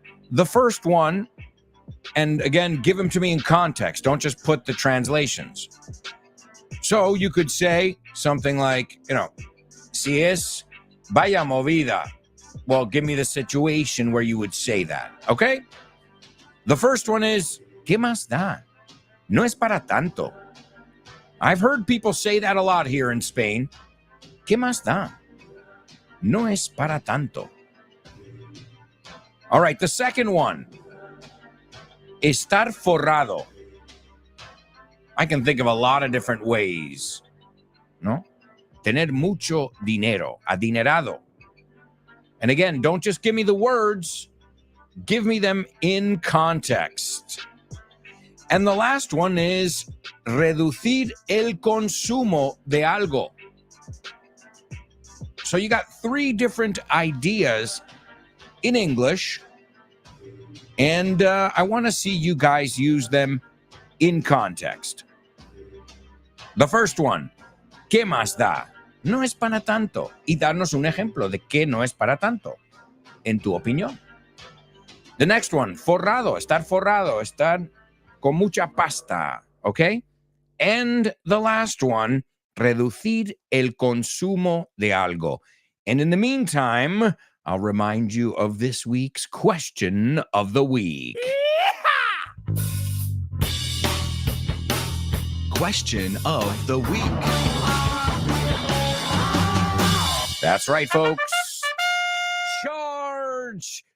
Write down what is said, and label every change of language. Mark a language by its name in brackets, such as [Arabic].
[English] The first one, and again, give them to me in context. Don't just put the translations. So you could say something like, [Spanish] si es vaya movida. [English] Well, give me the situation where you would say that, okay? The first one is, [Spanish] ¿qué más da? No es para tanto. [English] I've heard people say that a lot here in Spain. [Spanish] ¿Qué más da? No es para tanto. [English] All right, the second one. [Spanish] Estar forrado. [English] I can think of a lot of different ways, [Spanish] ¿no? Tener mucho dinero, adinerado. [English] And again, don't just give me the words, give me them in context. And the last one is [Spanish] reducir el consumo de algo. [English] So you got 3 different ideas in English, and I want to see you guys use them in context. The first one, [Spanish] ¿qué más da? No es para tanto. Y darnos un ejemplo de qué no es para tanto, en tu opinión. [English] The next one, [Spanish] forrado, estar con mucha pasta, ¿ok? [English] And the last one, [Spanish] reducir el consumo de algo. [English] And in the meantime, I'll remind you of this week's question of the week. Question of the week. That's right, folks. Charge.